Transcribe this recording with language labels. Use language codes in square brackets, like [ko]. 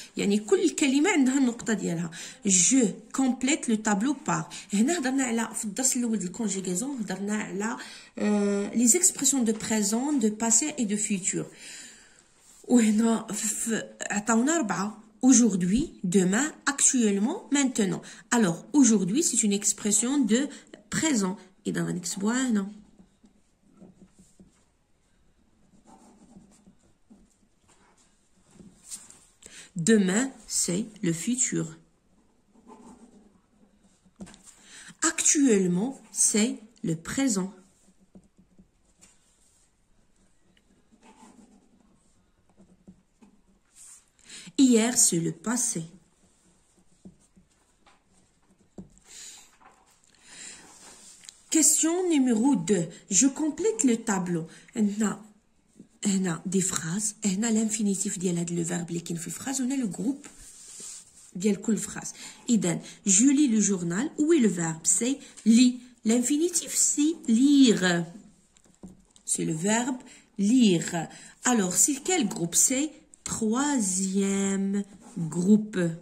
[ar] يعني كل كلمه عندها النقطه ديالها. [fr] جو كومبليت لو تابلو بار. [ar] هنا هضرنا على في الدرس الاول ديال الكونجيغازون هضرنا على لي زيكسبرسيون دو بريزون دو باسي اي دو فيتور. وهنا عطاونا 4. [fr] Aujourd'hui, demain, actuellement, maintenant. Alors, aujourd'hui, c'est une expression de présent. Et dans [ar] غنكتبوها هنا. [fr] Demain, c'est le futur. Actuellement, c'est le présent. Hier, c'est le passé. Question numéro 2. Je complète le tableau. On a des phrases. On a l'infinitif ديال le verbe [ar] اللي كاين في الفراز. [fr] On a le groupe ديال كل phrase. إذن je lis le journal. Où est le verbe? C'est lis. L'infinitif c'est lire. C'est le verbe lire. Alors, c'est quel groupe? C'est troisième groupe.